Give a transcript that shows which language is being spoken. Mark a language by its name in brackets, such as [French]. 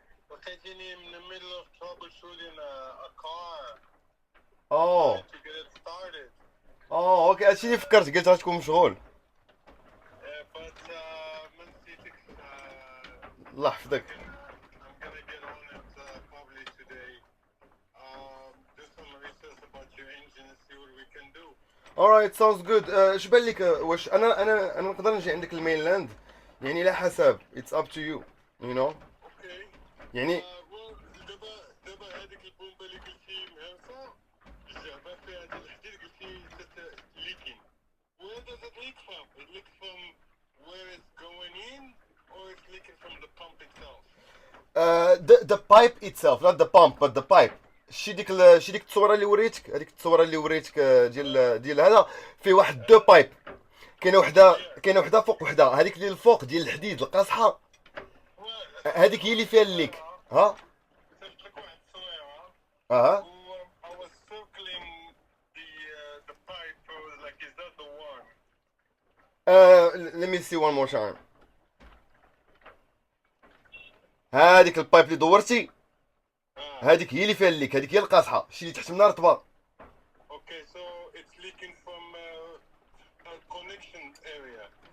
[Arabic] لقيتيني من [English] the middle of troubleshooting a car uh to get it started. [Arabic] اوكي هادشي اللي فكرت، قلت غتكون مشغول. [English] But [Arabic] ما نسيتكش. الله يحفظك. [English] I'm gonna get on it probably today. Do some research about your engine and see what we can do. alright sounds good. [Arabic] اش بان لك واش انا نقدر نجي عندك المينلاند؟ يعني على حسب [English] it's up to you you know. Okay. يعني [Arabic] well دابا هذيك البومبه اللي قلتي مهرسه جابها فيها هذا الحديد قلتي leaking. [English] Where does it leak from? It leaks from where it's going in or it's leaking from the pump itself? the pipe itself not the pump but the pipe. [Arabic] شي ديك التصويره اللي وريتك، هذيك التصويره اللي وريتك ديال هذا في واحد دو بايب. كاينه وحده فوق وحده، هذيك اللي الفوق ديال الحديد القاصحه هذيك هي اللي فيها الليك. ها صيفط لك واحد التصويره اها [English] و I was circling the pipe. I was like, is that the one? let me see one more time. [Arabic] هذيك البايب اللي دورتي هذيك هي اللي فيها الليك، هذيك هي القاصحه، الشيء اللي تحت منها رطبه. [English] Okay, so it's leaking from a connection area.